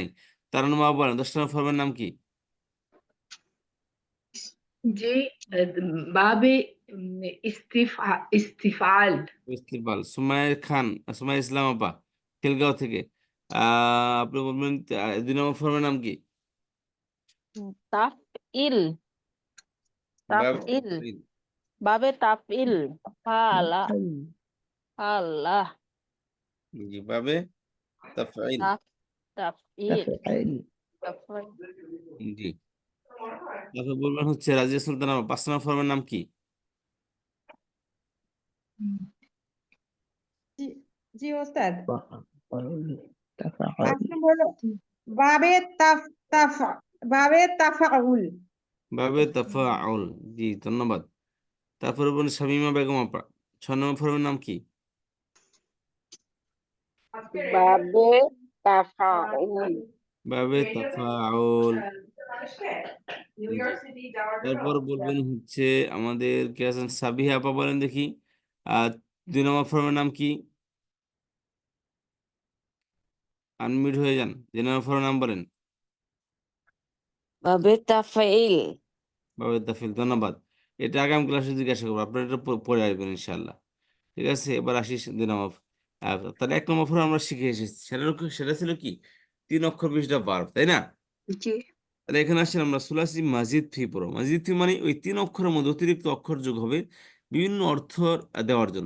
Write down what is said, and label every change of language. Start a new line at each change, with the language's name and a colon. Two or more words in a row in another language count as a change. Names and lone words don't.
Bangla: তারান্নুম আপা বলেন 10 নম্বর ফর্মের নাম কি?
Arabic: জি, باب استفعال.
Bangla: ইস্তিকবাল। সুমাইয়া খান, সুমাইয়া ইসলাম আপা খিলগাঁও থেকে, আপনি বলবেন 2 নম্বর ফর্মের নাম কি? তাফইল বাব তাফইল তাফঈল।
Arabic: باب تفعيل
Bangla: ফালা আল্লাহ জি,
Arabic: باب تفعيل.
Bangla: তাফইল তাফঈল। তাফঈল। জি। তারপর বলবেন হচ্ছে রাজিয়া সুলতানা আপা 5 নম্বর ফর্মের নাম কি? জি জি ওস্তাদ। তাফঈল। আপনি বলো
Arabic: باب باب تفاعل باب تفاعل.
Bangla: জি, ধন্যবাদ। তারপরে বলুন শামীমা বেগম আপা 6 নম্বর ফর্মের নাম কি?
Arabic: باب تفاعل. باب تفاعل. جي.
Bangla: তারপর বলবেন হচ্ছে আমাদের কে আছেন সাবিহা আপা, বলেন দেখি 2 নম্বর ফর্মের নাম কি? আনমিউট হয়ে যান। 2 নম্বর ফর্মের নাম বলেন।
Arabic: باب تفعيل. باب تفعيل.
Bangla: ধন্যবাদ। এটা আগামী ক্লাসে জিজ্ঞাসা করবো, আপনারা এটা পড়ে আসবেন ইনশাআল্লাহ। ঠিক আছে, এবার আসি 2 নম্বর। তাহলে 1 নম্বর ফর্ম আমরা শিখে এসেছি। সেটা ছিল কি? 3 অক্ষর বিশিষ্ট ভার্ব, তাই না? জি তাহলে এখানে আসলে আমরা
Arabic: ثلاثي مزيد فيه
Bangla: পড়ো।
Arabic: مزيد فيه
Bangla: মানে ওই 3 অক্ষরের মধ্যে অতিরিক্ত অক্ষর যোগ হবে বিভিন্ন অর্থ দেওয়ার জন্য।